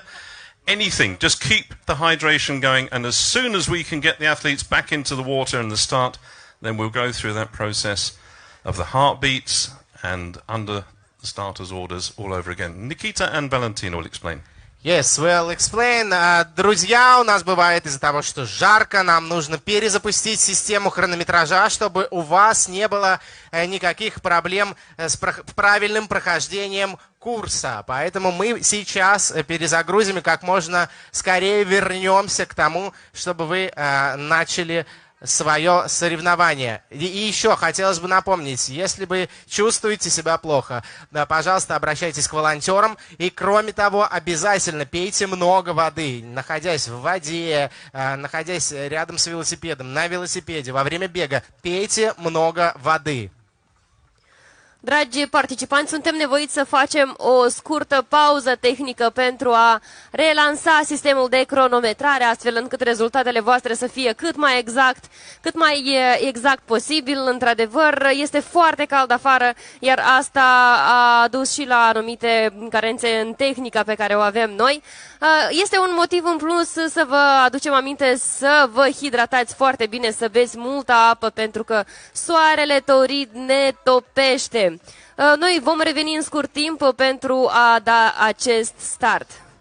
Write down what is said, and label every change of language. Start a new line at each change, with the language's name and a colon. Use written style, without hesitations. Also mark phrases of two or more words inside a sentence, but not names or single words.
English: Anything. Just keep the hydration going. And as soon as we can get the athletes back into the water and the start, then we'll go through that process of the heartbeats and under the starters' orders all over again. Nikita and Valentino will explain. Yes, we'll explain.
Russian: Друзья, у нас бывает из-за того, что жарко, нам нужно перезапустить систему хронометража, чтобы у вас не было никаких проблем с правильным прохождением курса. Поэтому мы сейчас перезагрузим и как можно скорее вернемся к тому, чтобы вы начали свое соревнование. И еще хотелось бы напомнить, если вы чувствуете себя плохо, да, пожалуйста, обращайтесь к волонтерам. И кроме того, обязательно пейте много воды, находясь в воде, находясь рядом с велосипедом, на велосипеде, во время бега. Пейте много воды.
Romanian: Dragi participanți, suntem nevoiți să facem o scurtă pauză tehnică pentru a relansa sistemul de cronometrare, astfel încât rezultatele voastre să fie cât mai exact posibil. Într-adevăr, este foarte cald afară, iar asta a dus și la anumite carențe în tehnica pe care o avem noi. Este un motiv în plus să vă aducem aminte să vă hidratați foarte bine, să beți multă apă, pentru că soarele torit ne topește. Noi vom reveni în scurt timp pentru a da acest start.